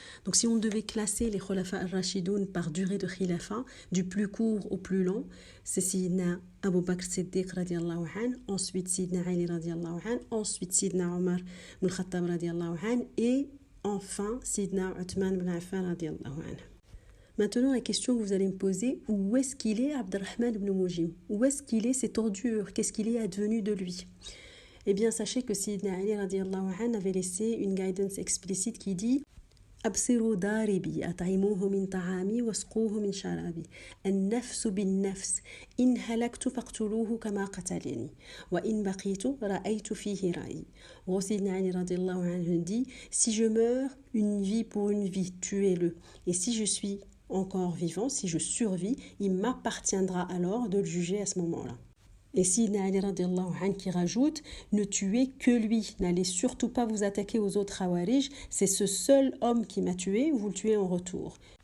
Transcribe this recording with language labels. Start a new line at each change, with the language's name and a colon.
French: Donc si on devait classer les khulafa al-Rashidoun par durée de khilafa, du plus court au plus long, c'est Sayyidina Abu Bakr Siddiq radiallahu anhu, ensuite Sayyidina Ali radiallahu anhu, ensuite Sayyidina Omar ibn Khattab radiallahu anhu, et enfin Sayyidina Uthman ibn Affan radiallahu anhu. Maintenant, la question que vous allez me poser, où est-ce qu'il est Abdurrahman ibn Muljim? Où est-ce qu'il est cette ordure? Qu'est-ce qu'il est advenu de lui? Eh bien, sachez que Sayyidina Ali radiallahu anhu avait laissé une guidance explicite qui dit
Arabic: أبصروا داربي أطعموه من طعامي واسقوه من شرابي النفس بالنفس إن هلكت فاقتلوه كما قتلني وإن بقيت رأيت فيه رأيي.
French: Sayyidina Ali radiallahu anhu dit, si je meurs, une vie pour une vie, tuez-le. Et si je suis encore vivant, si je survis, il m'appartiendra alors de le juger à ce moment-là. Et Sayyidina Ali radiallahu anhu qui rajoute, ne tuez que lui, n'allez surtout pas vous attaquer aux autres Khawarij, c'est ce seul homme qui m'a tué, vous le tuez en retour.